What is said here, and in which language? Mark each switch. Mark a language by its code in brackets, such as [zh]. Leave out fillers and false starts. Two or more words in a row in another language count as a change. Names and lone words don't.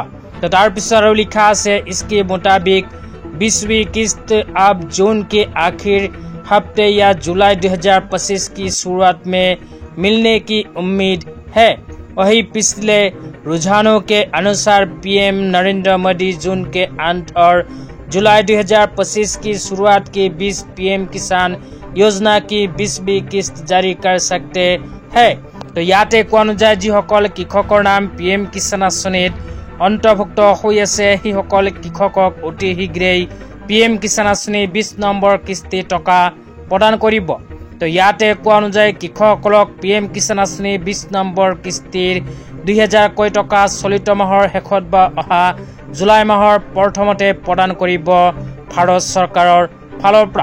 [hi] तो तार पिछर लिखा है इसके मुताबिक 20वीं किस्त अब जून के आखिर हफ्ते या जुलाई 2025 की शुरुआत में मिलने की उम्मीद है। वही पिछले रुझानों के अनुसार PM नरेंद्र मोदी जून के अंत और जुलाई 2025 की शुरुआत के बीच PM किसान योजना की 20वीं किस्त जारी कर सकते हैं। [as] তো ইয়াতে কোৱা অনুযায়ী যিসকল কৃষকৰ নাম PM কিষাণ আঁচনিত অন্তৰ্ভুক্ত হৈ আছে সেইসকল কৃষকক অতি শীঘ্ৰেই PM কিষাণ আঁচনি 20 নম্বৰ কিস্তি টকা প্ৰদান কৰিব। তো ইয়াতে কোৱা অনুযায়ী কৃষকসকলক PM কিষাণ আঁচনি 20 নম্বৰ কিস্তিৰ 2000 কোটি টকা চলিত মাহৰ শেষত বা অহা জুলাই মাহৰ প্ৰথমতে প্ৰদান কৰিব ভাৰত চৰকাৰৰ ফালৰ পৰা।